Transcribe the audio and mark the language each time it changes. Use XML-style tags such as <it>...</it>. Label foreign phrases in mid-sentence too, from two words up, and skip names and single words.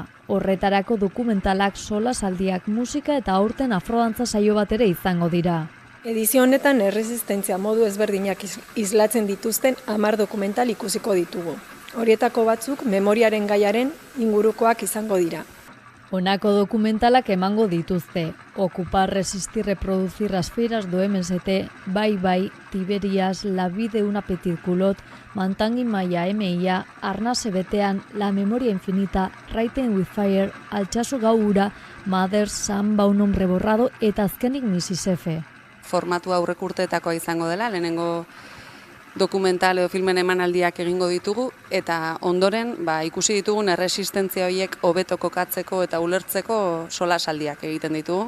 <eu>Horretarako dokumentalak, solasaldiak, musika eta aurten afrodantza saio bat ere izango dira. Edizio honetan erresistentzia modu ezberdinak islatzen dituzten 10 dokumental ikusiko ditugu. Horietako batzuk memoriaren gaiaren ingurukoak izango dira. Honako dokumentalak emango dituzte. Ocupar, resistir, reproducir las fieras do MST, Bai, Tiberias, La vida de una petit culotte, Mantangi Maia MIA, Arnase betean, La memoria infinita, Writing with Fire, Altsasu gau ura, Mothers, Samba un hombre borrado eta azkenik Mississippi. Formatu aurrek urteetakoa izango dela, lehenengo dokumental edo filmen emanaldiak egingo ditugu eta ondoren ikusi ditugun erresistentzia horiek hobeto kokatzeko eta ulertzeko solasaldiak egiten ditugu.</eu>